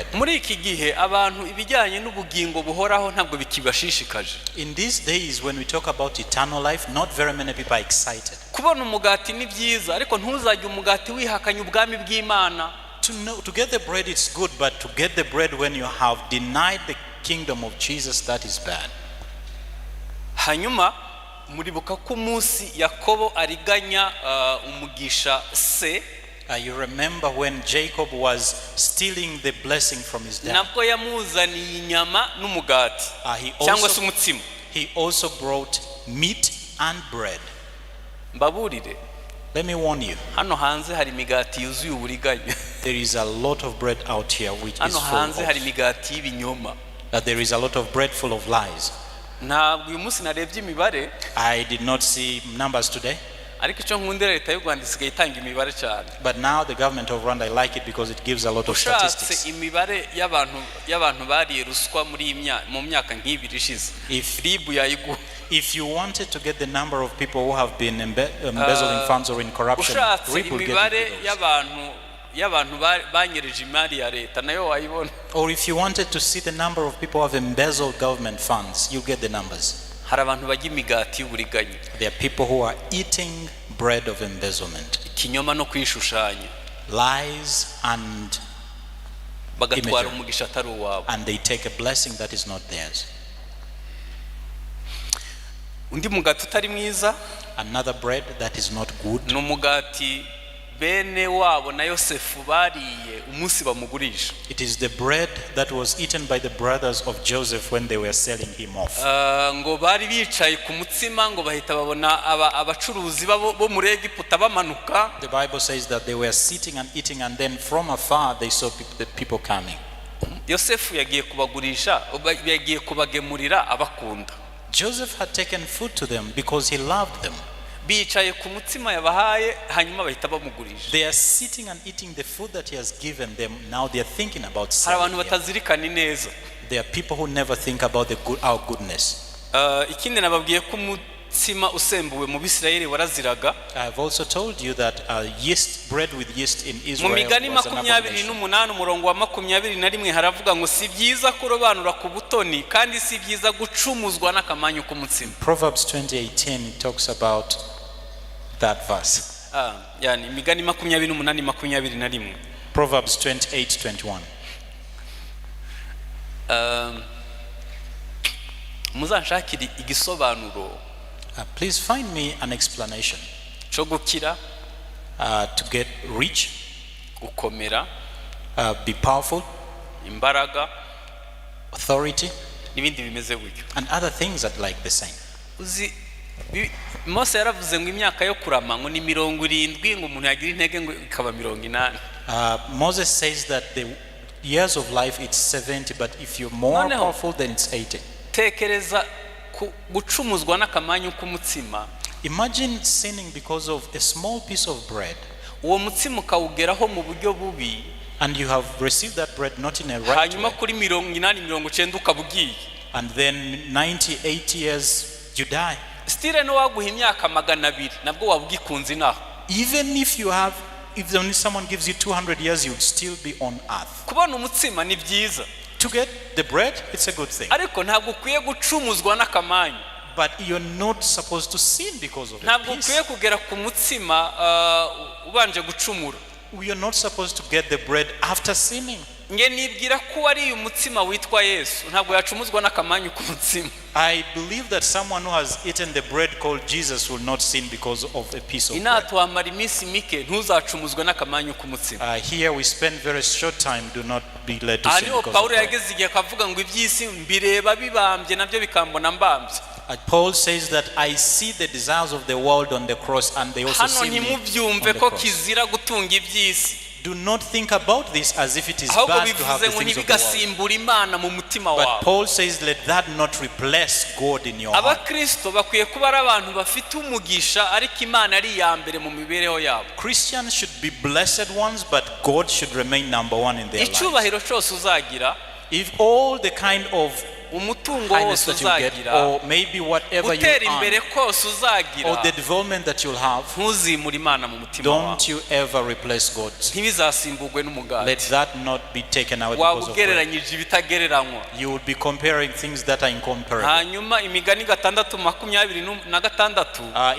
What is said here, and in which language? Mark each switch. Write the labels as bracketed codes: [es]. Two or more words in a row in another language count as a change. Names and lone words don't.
[rw] Muri iki gihe abantu ibijyanye n'ubugingo buhoraho ntabwo bikibashishikaje. [en] In these days when we talk about eternal life, not very many people are excited. [rw] Kubona umugati ni byiza, ariko ntuzajye umugati wihakanye ubwami bw'Imana. [en] To get the bread it's good, but to get the bread when you have denied the kingdom of Jesus, that is bad. [rw] Hanyuma muribuka ko umunsi Yakobo ariganya umugisha se. [en] You remember when Jacob was stealing the blessing from his dad. [rw] Nabwo yamuzaniye inyama n'umugati cyangwa se umutsima. [en] He also brought meat and bread. [rw] Mbaburire, [en] let me warn you. [rw] Hano hanze hari imigati yuzuye uburiganya. [en] There is a lot of bread out here which is [rw] hano [en] full [rw] hanze hari imigati y'ibinyoma. [en] There is a lot of bread full of lies. [rw] Ntabwo uyu munsi narebye imibare. [en] I did not see numbers today. [rw] Ariko icyo nkundira leta y'u Rwanda isigaye itanga imibare cyane. [en] But now the government of Rwanda, I like it because it gives a lot of statistics. [rw] Ushatse imibare y'abantu bariye ruswa muri mu myaka nk'ibiri ishize. Ribu yayiguha. [en] If you wanted to get the number of people who have been embezzling funds or in corruption, [rw] Ribu [en] will get [rw] y'abantu banyereje imari ya leta nayo wayibona. [en] Or if you wanted to see the number of people who have embezzled government funds, you get the numbers. [rw] Hari abantu bajya imigati y'uburiganya. [en] There are people who are eating bread of embezzlement. [rw] Ikinyoma no kwishushanya. [en] Lies and [rw] bagatwara umugisha atari uwabo. [en] And they take a blessing that is not theirs. [rw] Undi mugati utari mwiza. [en] Another bread that is not good. [rw] No mugati bene wabo na Yosefu bariye umunsi bamugurisha. [en] It is the bread that was eaten by the brothers of Joseph when they were selling him off. [rw] Ngo bari bicaye ku mutsima ngo bahita babona abacuruzi bo muri Egiputa bamanuka. [en] The Bible says that they were sitting and eating, and then from afar they saw the people coming. [rw] Yosefu yagiye kubagurisha, yagiye kubagemurira abakunda. [en] Joseph had taken food to them because he loved them. [rw] Bicaye ku mutsima yabahaye hanyuma bahita bamugurisha. [en] They are sitting and eating the food that he has given them. Now they are thinking about selling. [rw] Hari abantu batazirikana neza. [en] There are people who never think about our goodness. [rw] Ikindi nababwiye ko umutsima usembuwe mu Bisirayeli waraziraga. [en] I have also told you that bread with yeast in Israel. [rw] Mu Migani 28 umurongo wa 21 haravuga ngo si byiza kurobanura ku butoni kandi si byiza gucumuzwa n'akamanyu k'umutsima. [en] Proverbs 20:18 it talks about that verse. [rw] Yani Migani 28:21. [en] Proverbs 28:21. [rw] Muzanshakira igisobanuro. [en] Please find me an explanation. [rw] Cyo gukira, [en] to get rich, [rw] gukomera, [en] be powerful, [rw] imbaraga, [en] authority, [rw] n'ibindi bimeze gutyo. [en] And other things that like the same. [rw] Uzi Mose yaravuze ngo imyaka yo kurama ngo ni 70 ngo umuntu yagira intege ngo ikaba 80. [en] Moses says that the years of life it's 70, but if you're more powerful then it's 80. [rw] Tekereza gucumuzwa n'akamanyu k'umutsima. [en] Imagine sinning because of a small piece of bread. [rw] Uwo mutsima ukawugeraho mu buryo bubi. [en] And you have received that bread not in a right way. [rw] Hanyuma kuri 80-90 ukabugiye. [en] And then 90-80 years you die. [rw] Stile no waguha imyaka 200 nabwo wabugikunze naho. [en] Even if only someone gives you 200 years, you would still be on earth. [rw] Kubona umutsima ni byiza. [en] To get the bread, it's a good thing. [rw] Ariko ntabwo ukwiye gucumuzwa n'akamanyu. [en] But you're not supposed to sin because of it. [rw] Ntabwo ukwiye kugera ku mutsima ubanje gucumura. [en] We are not supposed to get the bread after sinning. [rw] Nge nibwira ko ari umutsima witwa Yesu ntabwo yacumuzwa n'akamanyu ku mutsima. [en] I believe that someone who has eaten the bread called Jesus will not sin because of a piece of bread. [rw] Inatwamara iminsi mike ntuzacumuzwe n'akamanyu ku mutsima. [en] Here we spend very short time, do not be led to sin because of bread. [rw] Paulo yageze igihe akavuga ngo iby'isi mbireba bibambye nabyo bikambona mbambye. [en] Paul says that I see the desires of the world on the cross, and they also see me on the cross. Do not think about this as if it is bad to have the things of the world. But Paul says, let that not replace God in your heart. Christians should be blessed ones, but God should remain number one in their lives. If all the kind of [rw] umutungo wose uzagira, [en] or maybe whatever you [rw] utera imbere kose uzagira, [en] or the development that you'll have, [rw] ntuzimure Imana mu mutima wawe. [en] don't you ever replace God. [rw] Ntibizasimbugwe n'umugati. [en] Let that not be taken away because of God. [rw] Wabugereranyije ibitagereranywa. [en] You will be comparing things that are incomparable. [rw] Hanyuma imigani 6:26